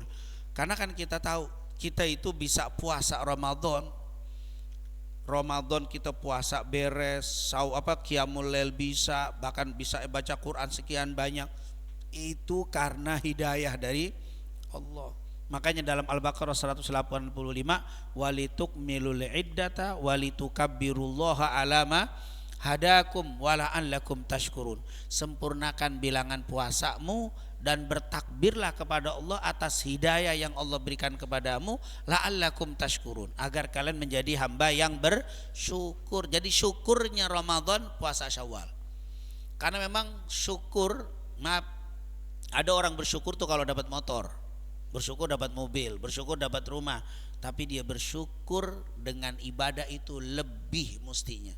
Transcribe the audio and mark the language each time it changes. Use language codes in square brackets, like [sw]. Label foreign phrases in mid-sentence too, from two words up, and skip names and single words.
[id] Karena kan kita tahu kita itu bisa puasa Ramadan kita puasa beres, [ar] قيام الليل [id] bisa, bahkan bisa baca Quran sekian banyak. Itu karena hidayah dari Allah. Makanya dalam Al-Baqarah 185, [ar] ولتكملوا العدة ولتكبروا الله على ما هداكم ولعلكم تشكرون. [id] Sempurnakan bilangan puasamu dan bertakbirlah kepada Allah atas hidayah yang Allah berikan kepadamu, [ar] لعلكم تشكرون, [id] agar kalian menjadi hamba yang bersyukur. Jadi syukurnya Ramadan puasa Syawal. Karena memang syukur, ada orang bersyukur tuh kalau dapat motor, bersyukur dapat mobil, bersyukur dapat rumah, tapi dia bersyukur dengan ibadah itu lebih mestinya.